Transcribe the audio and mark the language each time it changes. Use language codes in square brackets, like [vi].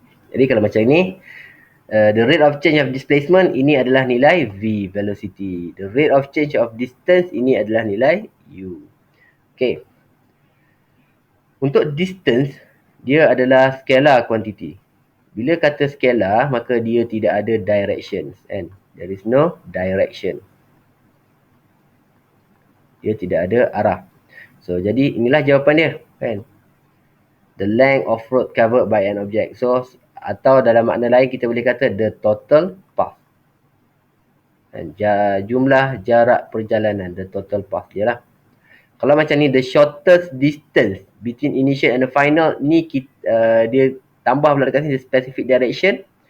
[ms] Jadi kalau macam ni, [en] the rate of change of displacement [ms] ini adalah nilai V, velocity. [en] The rate of change of distance [ms] ini adalah nilai U. [en] Okay. [ms] Untuk distance, dia adalah scalar quantity. Bila kata scalar, maka dia tidak ada directions. [en] And there is no direction. [ms] Dia tidak ada arah. So, jadi inilah jawapan dia. Kan? [en] The length of road covered by an object. [ms] So, atau dalam makna lain kita boleh kata [en] the total path. [ms] Dan jumlah jarak perjalanan, [en] the total path [ms] dia lah. Kalau macam ni, [en] the shortest distance between initial and the final, [ms] ni dia tambah pula dekat sini, [en] the specific direction.